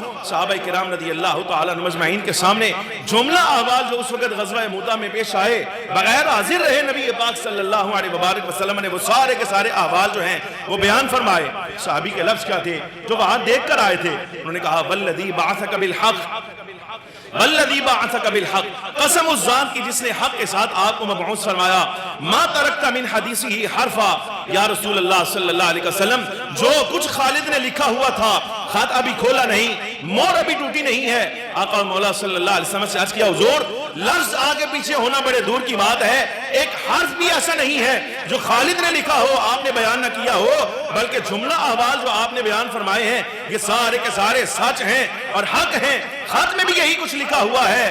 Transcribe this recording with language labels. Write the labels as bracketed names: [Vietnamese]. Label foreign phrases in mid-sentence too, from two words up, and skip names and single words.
[Urdu] صحابہ کرام رضی اللہ تعالیٰ مجمعین کے سامنے جملہ احوال جو اس وقت غزوہ موطا میں پیش آئے بغیر حاضر رہے نبی پاک صلی اللہ علیہ وبارک وسلم نے وہ سارے کے سارے احوال جو ہیں وہ بیان فرمائے۔ صحابی کے لفظ کیا تھے جو وہاں دیکھ کر آئے تھے؟ انہوں نے کہا [Arabic] والذی بعثک بالحق، والذی بعثک بالحق، [Urdu] قسم اس ذات کی جس نے حق کے ساتھ آپ کو مبعوث فرمایا، [Arabic] ما ترکت من حدیثہ حرفا، [Urdu] یا رسول اللہ صلی اللہ علیہ وسلم جو کچھ خالد نے لکھا ہوا تھا خط ابھی کھولا نہیں، مور ابھی ٹوٹی نہیں ہے۔ آقا مولا صلی اللہ علیہ وسلم سے عرض کیا حضور لفظ آگے پیچھے ہونا بڑے دور کی بات ہے، ایک حرف بھی ایسا نہیں ہے جو خالد نے لکھا ہو آپ نے بیان نہ کیا ہو، بلکہ جملہ احوال جو آپ نے بیان فرمائے ہیں یہ سارے کے سارے سچ ہیں اور حق ہیں، خط میں بھی یہی کچھ لکھا ہوا ہے۔